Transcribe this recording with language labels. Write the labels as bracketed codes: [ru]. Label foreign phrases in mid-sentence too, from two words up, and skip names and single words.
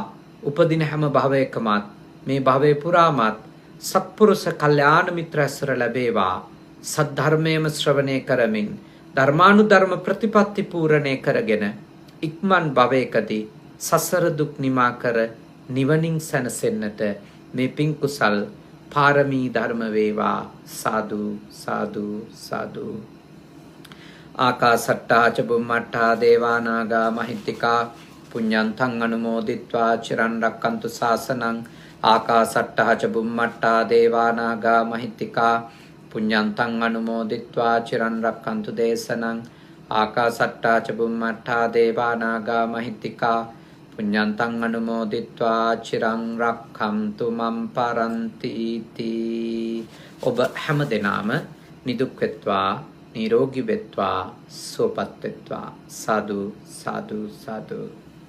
[si] උපදින හැම භවයකමත් මේ භවයේ පුරාමත් සත්පුරුෂ කල්යාණ මිත්‍ර ඇසුර ලැබේවා. සද්ධර්මයේම ශ්‍රවණය කරමින් ධර්මානුධර්ම ප්‍රතිපත්ති පූර්ණේ කරගෙන ඉක්මන් භවයකදී සසර දුක් නිමා කර නිවනින් සැනසෙන්නට මේ පින් කුසල් පාරමී ධර්ම වේවා. සාදු සාදු සාදු. [pi] ආකාසට්ටා ච බුම්මට්ටා දේවානාගා මහිත්‍තිකා පුඤ්ඤන්තං අනුමෝදිත්වා චිරන් රක්칸තු ශාසනං. ආකාසට්ටා ච බුම්මට්ටා දේවානාගා මහිත්‍තිකා පුඤ්ඤන්තං අනුමෝදිත්වා චිරන් රක්칸තු දේශනං. ආකාසට්ටා ච බුම්මට්ටා දේවානාගා මහිත්‍තිකා පුඤ්ඤන්තං අනුමෝදිත්වා චිරන් රක්ඛන්තු මම් පරන්ති. [si] ඔබ හැම දෙනාම නිදුක් වෙත්වා නිරෝගී වෙත්වා සුවපත් වෙත්වා සාදු සාදු සාදු